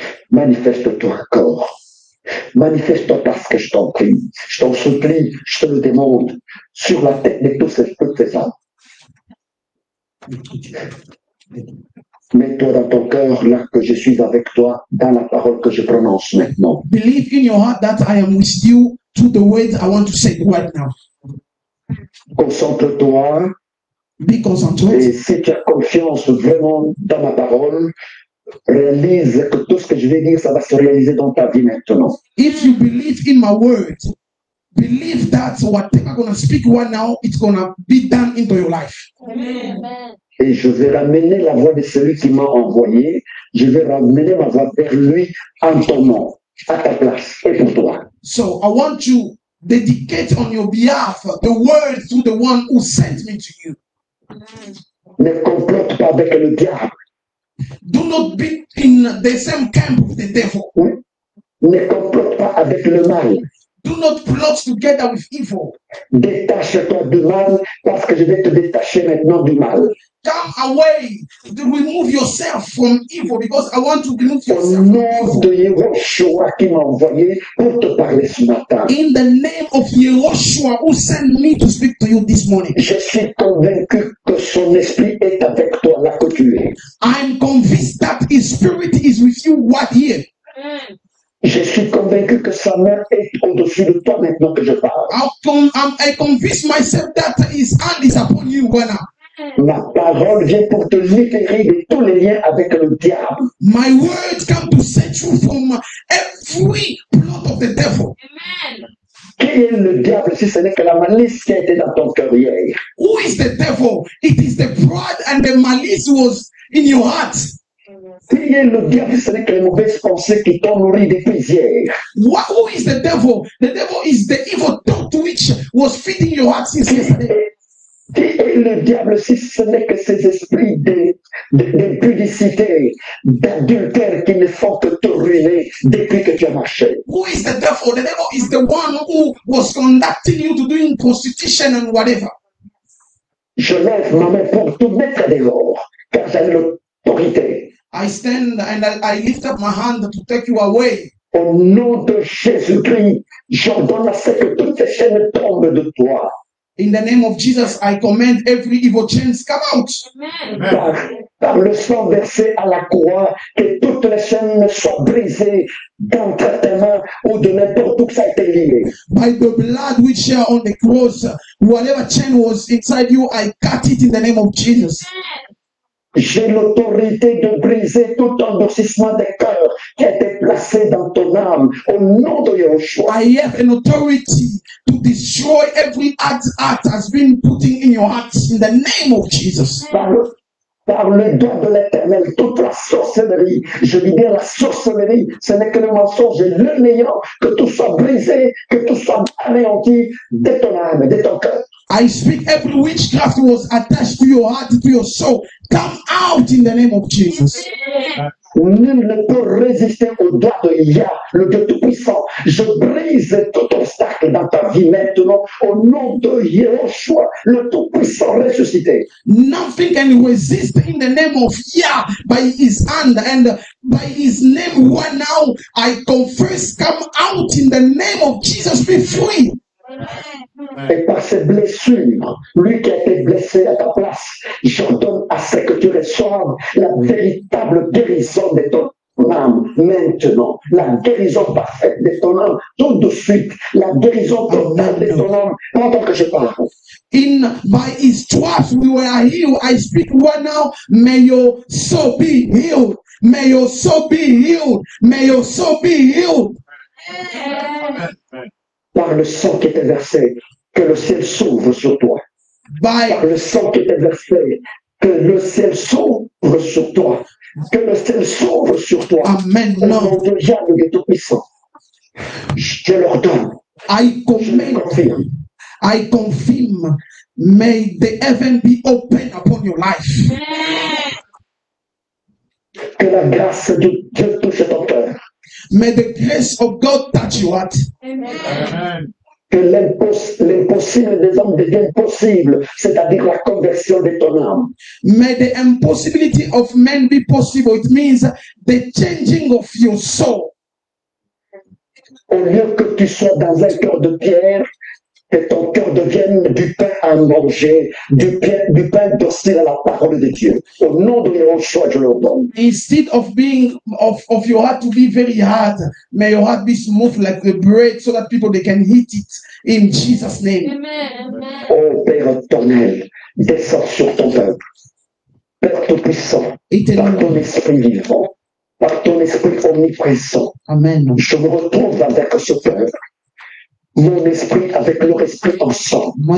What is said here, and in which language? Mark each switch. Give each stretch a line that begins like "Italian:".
French: Manifeste-toi encore. Manifeste-toi parce que je t'en prie, je t'en supplie, je te le demande, sur la tête de tous ces âmes. Mets-toi dans ton cœur là que je suis avec toi dans la parole que je prononce maintenant.
English: Believe in your heart that I am with you to the words I want to say right now.
French: Concentre-toi.
English: Be concentrated.
French: Et si tu as confiance vraiment dans ma parole, réalise que tout ce que je vais dire, ça va se réaliser dans ta vie maintenant.
English: If you believe in my word, believe that whatever I'm going to speak right now, it's going to be done into your life. Amen.
French: Et je vais ramener la voix de celui qui m'a envoyé. Je vais ramener ma voix vers lui en ton nom. à ta place et pour toi.
English: So I want to dedicate on your behalf the word to the one who sent me to you.
French: Ne complote pas avec le diable.
English: Do not be in the same camp with the devil.
French: Oui. Ne complote pas avec le mal.
English: Do not plot together with evil.
French: Détache-toi du mal parce que je vais te détacher maintenant du mal.
English: Come away. Remove yourself from evil because I want to remove
French: Au
English: yourself from
French: nom de
English: evil.
French: Yehoshua qui m'a envoyé pour te parler ce matin.
English: In the name of Yehoshua who sent me to speak to you this morning.
French: Je suis convaincu que son esprit est avec toi là que tu es.
English: I'm convinced that his spirit is with you right here.
French: Je suis convaincu que sa main est au-dessus de toi maintenant que je parle.
English: I convince myself that his hand is upon you right now.
French: Ma parole vient pour te libérer de tous les liens avec le diable.
English: My words come to set you from every plot of the devil.
French: Qui est le diable si ce n'est que la malice qui a été dans ton cœur hier?
English: Who is the devil? It is the pride and the malice was in your heart.
French: Qui est le diable si ce n'est que les mauvaises pensées qui t'ont nourri depuis hier?
English: Who is the devil? The devil is the evil thought which was feeding your heart since yesterday.
French: Qui est le diable si ce n'est que ces esprits d'impudicité, d'adultère qui ne font que te ruiner depuis que tu as marché?
English: Who is the devil? The devil is the one who was conducting you to doing prostitution and whatever.
French: Je lève ma main pour tout mettre dehors, car j'ai l'autorité.
English: I stand and I lift up my hand to take you away.
French: Au nom de Jésus-Christ, j'ordonne à ce que toutes ces chaînes tombent de toi.
English: In the name of Jesus, I command every evil chains come out.
French: Par le sang versé à la croix, que toutes les chaînes soient brisées d'entre tes mains ou de n'importe où que ça a été lié.
English: By the blood which are on the cross, whatever chain was inside you, I cut it in the name of Jesus.
French: J'ai l'autorité de briser tout endurcissement des cœurs qui a été placé dans ton âme au nom de Yahushua.
English: I have an authority to destroy every act has been putting in your heart in the name of Jesus.
French: Par le doigt de l'Éternel, toute la sorcellerie, je dis bien la sorcellerie, ce n'est que le mensonge et le néant, que tout soit brisé, que tout soit anéanti de ton âme, de ton cœur.
English: I speak every witchcraft was attached to your heart, to your soul. Come out in the name of Jesus.
French: Nul ne peut résister au doigt de Yah, le Dieu Tout-Puissant. Je brise tout obstacle dans ta vie maintenant au nom de Yehoshua, le Tout-Puissant ressuscité.
English: Nothing can resist in the name of Yah by his hand and by his name right now. I confess, come out in the name of Jesus, be free.
French: Et par ses blessures, lui qui a été blessé à ta place, j'ordonne à ce que tu reçoives la véritable guérison de ton âme maintenant, la guérison parfaite de ton âme tout de suite, la guérison totale de ton âme pendant que je parle.
English: By his stripes we were healed. I speak right now. May your soul be healed. May your soul be healed. May your soul be healed.
French: Par le sang qui était versé, que le ciel s'ouvre sur toi. Par le sang qui était versé, que le ciel s'ouvre sur toi. Que le ciel s'ouvre sur toi. Amen. Au nom de Yahweh le Dieu Tout-Puissant. Je leur donne.
English: I confirm. I confirm. May the heaven be open upon your life.
French: Que la grâce de Dieu touche ton cœur.
English: May the grace of God touch your heart. Amen.
French: Que l'impossible des hommes devienne possible, c'est-à-dire la conversion de ton âme.
English: May the impossibility of men be possible. It means the changing of your soul.
French: Au lieu que tu sois dans un cœur de pierre, que ton cœur devienne du pain à manger, du pain docile à la parole de Dieu. Au nom de Yahushua, je leur donne.
English: Instead of being of your heart to be very hard, may your heart be smooth like the bread, so that people they can eat it in Jesus' name. Amen.
French: Ô Père éternel, descends sur ton peuple. Père Tout-Puissant, par ton esprit vivant, par ton esprit omniprésent. Amen. Je me retrouve avec ce peuple. Mon esprit avec leur esprit ensemble.